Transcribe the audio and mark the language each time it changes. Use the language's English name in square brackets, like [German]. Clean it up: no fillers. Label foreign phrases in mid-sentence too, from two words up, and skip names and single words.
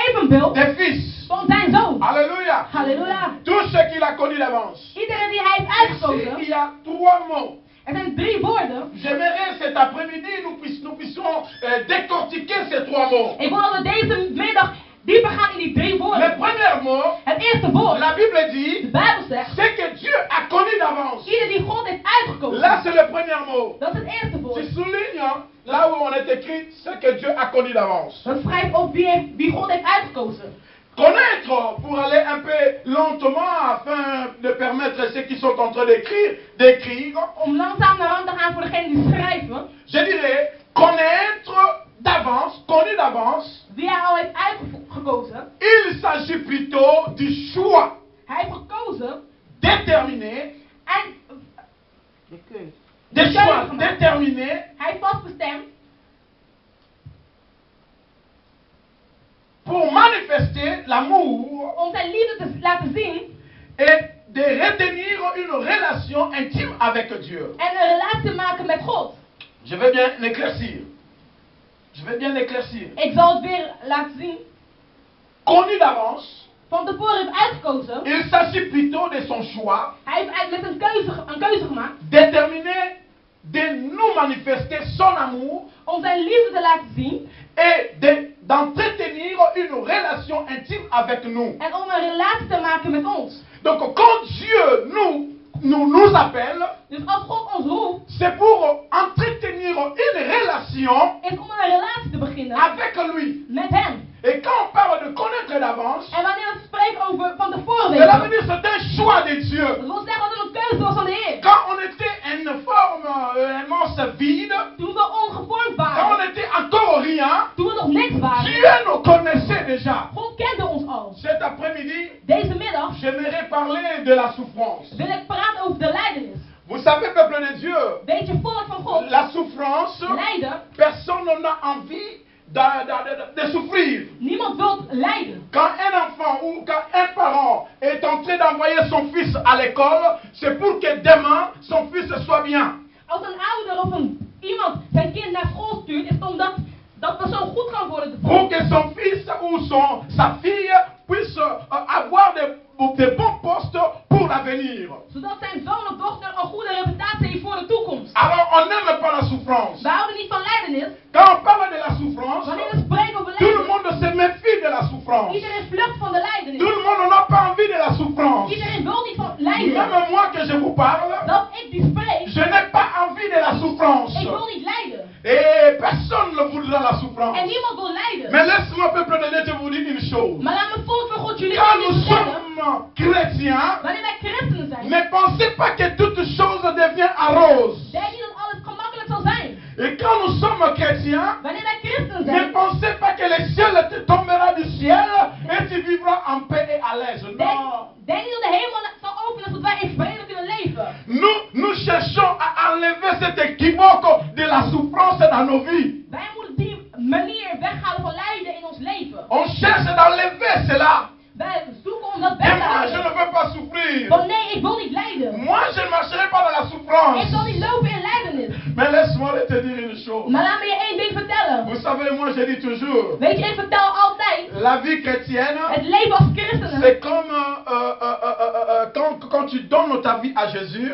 [Dutch] wil. [French] des fils. [Dutch] Van zijn zoon. [French] Alléluia. [Dutch] Halleluja. [French] Tout ce qu'il a connu d'avance. [Dutch] Iedereen die hij heeft [French] Ici, [Dutch] uitgekozen. [French] il y a 3 mots. [Dutch] Er zijn 3 woorden. [French] J'aimerais cet après-midi nous puissions décortiquer ces 3 mots. [Dutch] Ik wil dat we deze middag dieper gaan in die 3 [French] Le [Dutch] woorden. [French] premier mot, [Dutch] Het eerste woord. [French] la Bible [Dutch] De [French] dit, [Dutch] Bijbel zegt. [French] c'est que Dieu a connu d'avance. [Dutch] Ieder die God heeft uitgekozen. [French] Là, c'est le premier mot. [Dutch] Dat is het eerste [French] Je [Dutch] woord. [French] souligne là où on est écrit, c'est que Dieu a connu d'avance. [Dutch] Dat schrijft op wie God heeft uitgekozen. [French] Connaître pour aller un peu lentement afin de permettre à ceux qui sont en train d'écrire. [Dutch] Om langzaam naar hand te gaan voor degenen die schrijven. [French] Je dirais connaître d'avance, connu d'avance. [Dutch] Wie hij al heeft uitgekozen. [French] Il s'agit plutôt du choix [Dutch] Hij heeft gekozen. [French] déterminé, [Dutch] En [French] des choix déterminés [Dutch] hij heeft vastbestemd. [French] pour manifester l'amour [Dutch] Om zijn liefde te laten zien. [French] et de retenir une relation intime avec Dieu. [Dutch] En een relatie maken met God. [French] Je vais bien l'éclaircir. Je vais bien l'éclaircir. [Dutch] Ik zal het weer laten zien. [French] Connu d'avance, [Dutch] Van tevoren heeft uitgekozen. [French] il s'agit plutôt de son choix [Dutch] Hij heeft met een keuze gemaakt. [French] déterminé de nous manifester son amour [Dutch] Om zijn liefde te laten zien. [French] et d'entretenir une relation intime avec nous. [Dutch] En om een relatie te maken met ons. [French] Donc quand Dieu nous appelle, [Dutch] Dus als God ons roept. [French] c'est pour entretenir une relation [Dutch] Is om een relatie te beginnen. [French] avec lui. [Dutch] Met hem. [French] Et quand on parle de connaître d'avance, [Dutch] En wanneer we spreken over van tevoren [French] cela veut [Dutch] weten. [French] dire c'est un choix de Dieu. [Dutch] Dat wil zeggen dat het een keuze was van de Heer. [French] Quand on était une forme immense vide, [Dutch] Toen we ongevormd [French] quand [Dutch] waren. [French] on était encore rien, [Dutch] Toen we nog niks waren. [French] Dieu nous connaissait déjà. [Dutch] God kende ons al. [French] Cet après-midi, [Dutch] Deze middag [French] j'aimerais parler de la souffrance. [Dutch] wil ik praten over de lijdenis. [French] Vous savez, peuple de Dieu, [Dutch] Weet je, volk van God. [French] la souffrance, [Dutch] Lijden. [French] personne n'a envie de souffrir. [Dutch] Niemand wil lijden. [French] Quand un enfant ou quand un parent est en train d'envoyer son fils à l'école, c'est pour que demain son fils soit bien. [Dutch] Als een ouder of iemand zijn kind naar school stuurt, is het omdat dat persoon goed kan worden. [French] Pour que son fils ou sa fille puisse avoir des bons postes pour l'avenir. [Dutch] Zodat zijn zoon of dochter een goede reputatie heeft voor de toekomst. [French] Alors on n'aime pas la souffrance. [Dutch] We houden niet van lijdenis. [French] Quand on parle de la souffrance, [Dutch] Wanneer we spreken over [French] tout le [Dutch] lijdenis, [French] monde se méfie de la souffrance. [Dutch] iedereen vlucht van de lijdenis. [French] Tout le monde n'a pas envie de la souffrance. [Dutch] Iedereen wil niet van lijden. [French] Même moi que je vous parle, [Dutch] Dat ik die spreek, [French] je n'ai pas envie de la souffrance. [Dutch] ik wil niet lijden. [French] Et personne ne voudra la souffrance. [Dutch] En niemand wil lijden. [French] Mais laisse-moi, peuple de Dieu, te vous dire une chose. [Dutch] Maar laat me volk van God jullie [French] Quand [Dutch] iets [French] nous [Dutch] vertellen. [French] sommes chrétiens, [Dutch] Wanneer wij christenen zijn, [French] ne pensez pas que toute chose devient en rose. [Dutch] denk niet dat alles gemakkelijk zal zijn. [French] Et quand nous sommes chrétiens, [Dutch] Wanneer wij christenen [French] ne [Dutch] zijn, [French] pensez pas que le ciel te tombera du ciel et tu vivras en paix et à l'aise. Non. [Dutch] denk niet dat de hemel zal openen zodat wij in vrede kunnen leven. [French] Nous cherchons à enlever cet équivoque de la souffrance dans nos vies. [Dutch] Wij moeten die manier weghalen van lijden in ons leven. [French] On cherche d'enlever cela. [Dutch] Wij zoeken om dat [French] Et [Dutch] weg te [French] moi, je ne [Dutch] halen. [French] veux pas souffrir. [Dutch] Want nee, ik wil niet lijden. [French] Moi, je ne marcherai pas dans la souffrance. [Dutch] Ik zal niet lopen in lijdenis. [French] Mais laisse-moi te dire une chose. [Dutch] Maar laat me je één ding vertellen. [French] Vous savez, moi, je dis toujours, [Dutch] Weet je, ik vertel altijd. [French] la vie chrétienne, [Dutch] Het leven als christenen. [French] c'est comme quand tu donnes ta vie à Jésus,